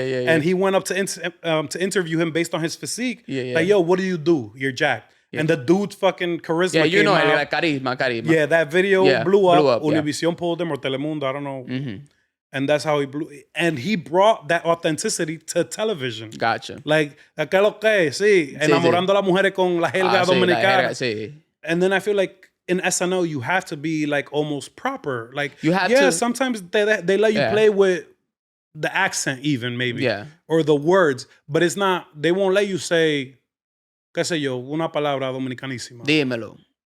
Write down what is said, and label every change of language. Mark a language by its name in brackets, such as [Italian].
[English] And he went up to interview him based on his physique. Yeah. Like, yo, what do you do? You're jacked. Yeah. And the dude's fucking charisma came out. Like carisma. Yeah, that video blew up. Univision pulled him, or Telemundo, I don't know. Mm-hmm. And that's how he blew. And he brought that authenticity to television. Gotcha. [Spanish] Like, ¿qué lo que? Sí. Enamorando a las mujeres con la jerga dominicana. Sí. [English] And then I feel like in SNL, you have to be like almost proper. Like, you have to. Sometimes they let you play with the accent even, maybe. Yeah. Or the words. But it's not, they won't let you say, qué sé yo, una palabra dominicanísima. [Spanish] Dímelo.